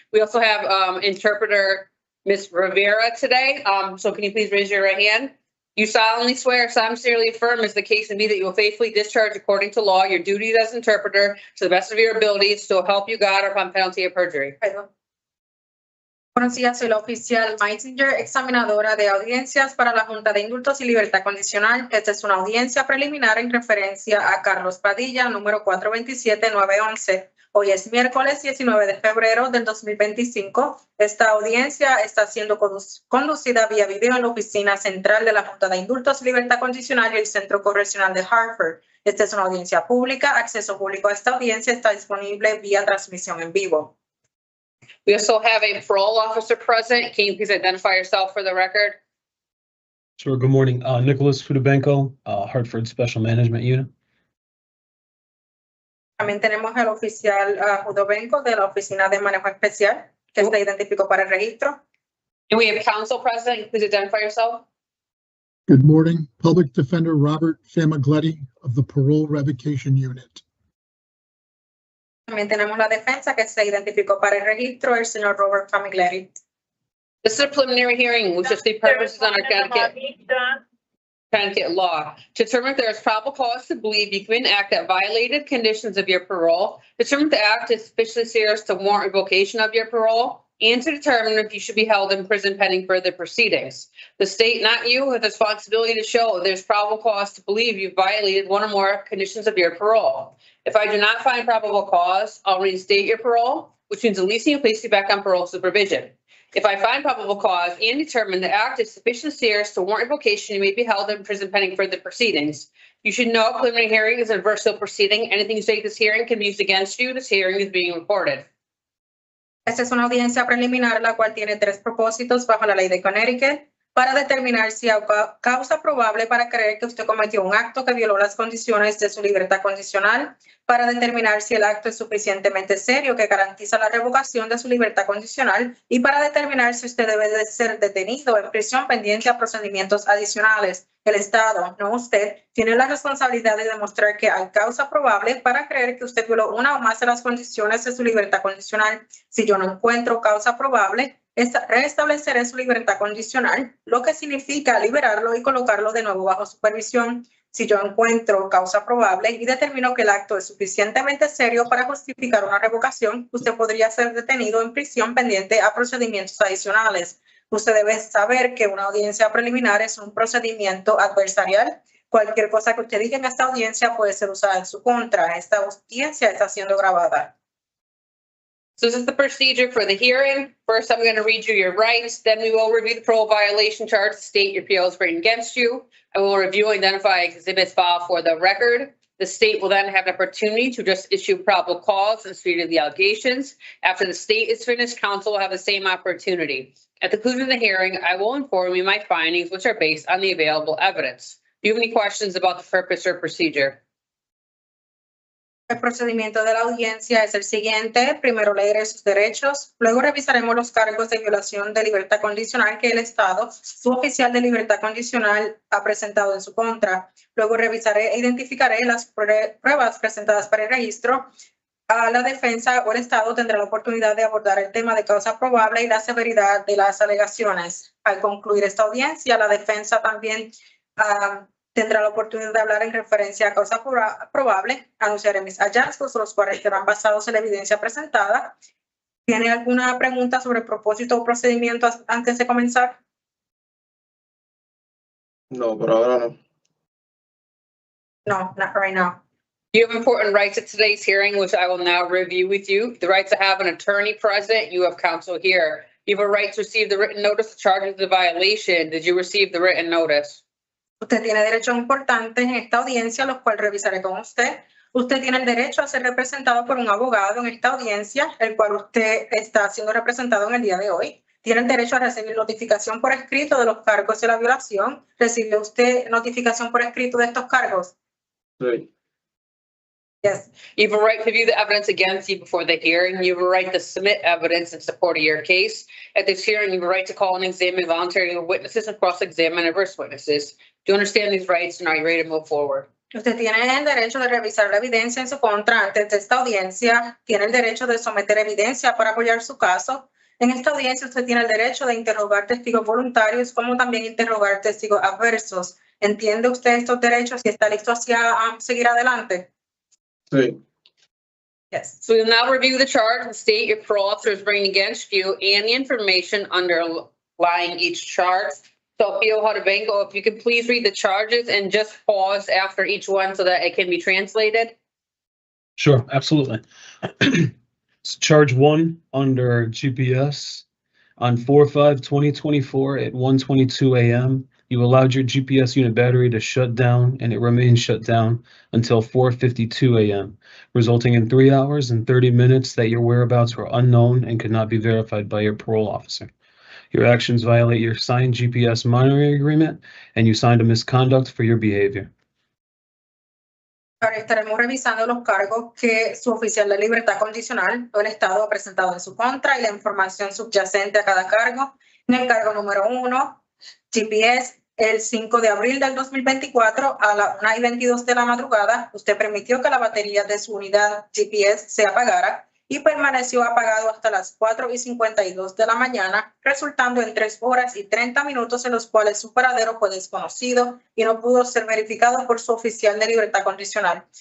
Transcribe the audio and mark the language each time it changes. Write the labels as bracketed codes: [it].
[en] We also have interpreter Ms. Rivera today. So can you please raise your right hand? You solemnly swear, sincerely affirm, as the case may be, that you will faithfully discharge according to law your duties as interpreter to the best of your abilities, to help you God or upon penalty of perjury. [es] Buenos días, soy la oficial Meissner, examinadora de audiencias para la Junta de Indultos y Libertad Condicional. Esta es una audiencia preliminar en referencia a Carlos Padilla, número 427911. Hoy es miércoles 19 de febrero del 2025. Esta audiencia está siendo conducida vía video en la oficina central de la Junta de Indultos y Libertad Condicional y el Centro Correccional de Hartford. Esta es una audiencia pública. Acceso público a esta audiencia está disponible vía transmisión en vivo. [en] We also have a parole officer present. Can you please identify yourself for the record? Sure. Good morning. Nicholas Hudobenko, Hartford Special Management Unit. [es] También tenemos al oficial Hudobenko de la Oficina de Manejo Especial, que se identificó para el registro. [en] And we have counsel present. Please identify yourself. Good morning. Public Defender Robert Famiglietti of the Parole Revocation Unit. [es] También tenemos la defensa que se identificó para el registro, el señor Robert Famiglietti. [en] This is a preliminary hearing, which is the purposes under Connecticut law. To determine if there is probable cause to believe you commit an act that violated conditions of your parole, determine if the act is sufficiently serious to warrant revocation of your parole, and to determine if you should be held in prison pending further proceedings. The state, not you, has the responsibility to show there's probable cause to believe you've violated one or more conditions of your parole. If I do not find probable cause, I'll reinstate your parole, which means releasing you and placing you back on parole supervision. If I find probable cause and determine the act is sufficiently serious to warrant revocation, you may be held in prison pending further proceedings. You should know preliminary hearing is an adversarial proceeding. Anything you say at this hearing can be used against you. This hearing is being recorded. [es] Esta es una audiencia preliminar, la cual tiene tres propósitos bajo la ley de Connecticut para determinar si hay causa probable para creer que usted cometió un acto que violó las condiciones de su libertad condicional, para determinar si el acto es suficientemente serio que garantiza la revocación de su libertad condicional y para determinar si usted debe de ser detenido en prisión pendiente a procedimientos adicionales. El Estado, no usted, tiene la responsabilidad de demostrar que hay causa probable para creer que usted violó una o más de las condiciones de su libertad condicional. Si yo no encuentro causa probable, restableceré su libertad condicional, lo que significa liberarlo y colocarlo de nuevo bajo supervisión. Si yo encuentro causa probable y determino que el acto es suficientemente serio para justificar una revocación, usted podría ser detenido en prisión pendiente a procedimientos adicionales. Usted debe saber que una audiencia preliminar es un procedimiento adversarial. Cualquier cosa que usted diga en esta audiencia puede ser usada en su contra. Esta audiencia está siendo grabada. [en] So this is the procedure for the hearing. First, I'm going to read you your rights. Then we will review the parole violation charge, state your appeal is written against you. I will review and identify exhibits filed for the record. The state will then have an opportunity to just issue probable cause and state of the allegations. After the state is finished, counsel will have the same opportunity. At the conclusion of the hearing, I will inform you my findings, which are based on the available evidence. Do you have any questions about the purpose or procedure? [es] El procedimiento de la audiencia es el siguiente. Primero leeré sus derechos, luego revisaremos los cargos de violación de libertad condicional que el Estado, su oficial de libertad condicional, ha presentado en su contra. Luego revisaré e identificaré las pruebas presentadas para el registro. La defensa o el Estado tendrá la oportunidad de abordar el tema de causa probable y la severidad de las alegaciones. Al concluir esta audiencia, la defensa también tendrá la oportunidad de hablar en referencia a causa probable. Anunciaré mis hallazgos, los cuales serán basados en la evidencia presentada. ¿Tiene alguna pregunta sobre el propósito o procedimiento antes de comenzar? No, por ahora no. [en] No, not right now. You have important rights at today's hearing, which I will now review with you. The right to have an attorney present. You have counsel here. You have a right to receive the written notice of charges of the violation. Did you receive the written notice? [es] Usted tiene derechos importantes en esta audiencia, los cuales revisaré con usted. Usted tiene el derecho a ser representado por un abogado en esta audiencia, el cual usted está siendo representado en el día de hoy. Tiene el derecho a recibir notificación por escrito de los cargos de la violación. ¿Recibe usted notificación por escrito de estos cargos? Sí. [en] Yes. You have a right to view the evidence against you before the hearing. You have a right to submit evidence in support of your case. At this hearing, you have a right to call and examine voluntary witnesses and cross-examine adverse witnesses. Do you understand these rights and are you ready to move forward? [es] Usted tiene el derecho de revisar la evidencia en su contra antes de esta audiencia. Tiene el derecho de someter evidencia para apoyar su caso. En esta audiencia usted tiene el derecho de interrogar testigos voluntarios como también interrogar testigos adversos. ¿Entiende usted estos derechos y está listo hacia seguir adelante? Sí. [en] Yes. So we'll now review the charge and state your parole officer is bringing against you and the information underlying each charge. So Hudobenko, if you could please read the charges and just pause after each one so that it can be translated. Sure, absolutely. So charge 1 under GPS on 4/5/2024 at 1:22 a.m. You allowed your GPS unit battery to shut down and it remained shut down until 4:52 a.m., resulting in 3 hours and 30 minutes that your whereabouts were unknown and could not be verified by your parole officer. Your actions violate your signed GPS monitoring agreement and you signed a misconduct for your behavior. [es] Ahora estaremos revisando los cargos que su oficial de libertad condicional o el Estado ha presentado en su contra y la información subyacente a cada cargo. En el cargo número 1, GPS, el 5 de abril del 2024 a las 1:22 de la madrugada, usted permitió que la batería de su unidad GPS se apagara y permaneció apagado hasta las 4:52 de la mañana, resultando en 3 horas y 30 minutos en los cuales su paradero fue desconocido y no pudo ser verificado por su oficial de libertad condicional.